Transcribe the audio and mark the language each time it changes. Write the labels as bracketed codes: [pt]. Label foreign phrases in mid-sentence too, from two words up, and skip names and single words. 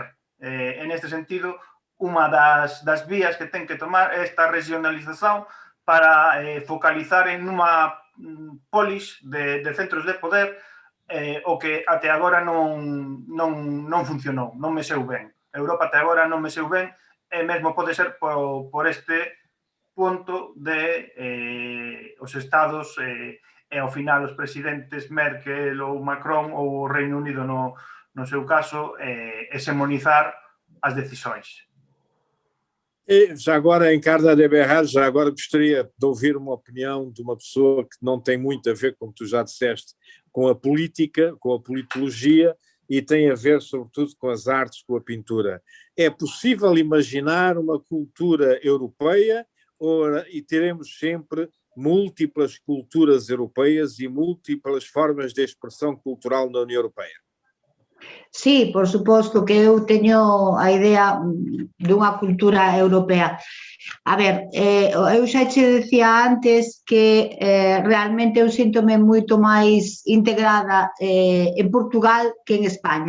[gl] En este sentido, unha das vías que ten que tomar é esta regionalización para focalizar en unha polis de centros de poder, o que até agora non funcionou, non mexeu ben. Europa até agora non mexeu ben, e mesmo pode ser por este punto de os estados e ao final os presidentes Merkel ou Macron ou o Reino Unido no seu caso hexemonizar as decisões. [pt] E já agora, Encarna de Berrar, já agora gostaria de ouvir uma opinião de uma pessoa que não tem muito a ver, como tu já disseste, com a política, com a politologia, e tem a ver sobretudo com as artes, com a pintura. É possível imaginar uma cultura europeia e teremos sempre múltiplas culturas europeias e múltiplas formas de expressão cultural na União Europeia? [gl] Sí, por suposto que eu teño a idea dunha cultura europea. A ver, eu xa che decía antes que realmente eu síntome moito máis integrada en Portugal que en España.